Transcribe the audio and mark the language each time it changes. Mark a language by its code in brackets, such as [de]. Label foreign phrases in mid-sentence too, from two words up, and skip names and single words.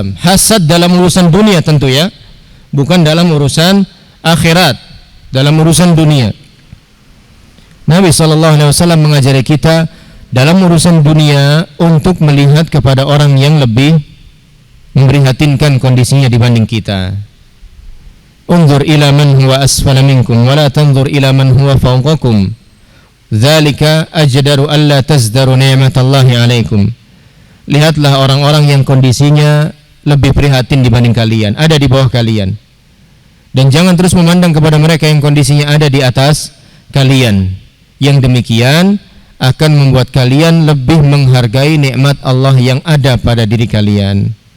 [id] Hasad dalam urusan dunia tentu ya, bukan dalam urusan akhirat, dalam urusan dunia. Nabi [ar] صلى الله عليه وسلم [id] mengajari kita dalam urusan dunia untuk melihat kepada orang yang lebih memprihatinkan kondisinya dibanding kita. [ar] انظر إلى من هو أسفل منكم ولا تنظر إلى من هو فوقكم. ذلك أجدر ألا تزدروا نعمة الله عليكم. [id] Lihatlah orang-orang yang kondisinya lebih prihatin dibanding kalian, ada di bawah kalian. Dan jangan terus memandang kepada mereka yang kondisinya ada di atas kalian. Yang demikian akan membuat kalian lebih menghargai nikmat Allah yang ada pada diri kalian.